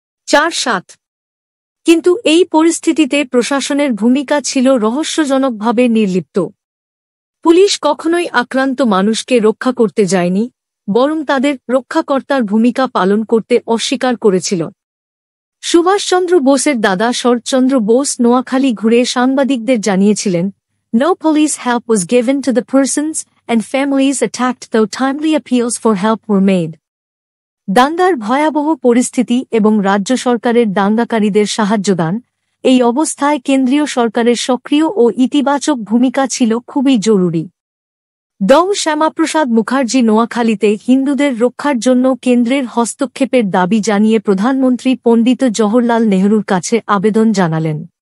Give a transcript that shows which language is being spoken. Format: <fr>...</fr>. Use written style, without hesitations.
<bn>৪-৭ কিন্তু এই পরিস্থিতিতে প্রশাসনের ভূমিকা ছিল রহস্যজনকভাবে নির্লিপ্ত। পুলিশ কখনোই আক্রান্ত মানুষকে রক্ষা করতে যায়নি, বরং তাদের রক্ষাকর্তার ভূমিকা পালন করতে অস্বীকার করেছিল। সুভাষচন্দ্র বোসের দাদা শরৎচন্দ্র বোস নোয়াখালী ঘুরে সাংবাদিকদের জানিয়েছিলেন,</bn> <en>"No police help was given to the persons and families attacked though timely appeals for help were made."</en> <bn>দাঙ্গার ভয়াবহ পরিস্থিতি এবং রাজ্য সরকারের দাঙ্গাকারীদের সাহায্যদান, এই অবস্থায় কেন্দ্রীয় সরকারের সক্রিয় ও ইতিবাচক ভূমিকা ছিল খুবই জরুরি। ড শ্যামাপ্রসাদ মুখার্জি নোয়াখালীতে হিন্দুদের রক্ষার জন্য কেন্দ্রের হস্তক্ষেপের দাবি জানিয়ে প্রধানমন্ত্রী পণ্ডিত জওহরলাল নেহরুর কাছে আবেদন জানালেন।</bn>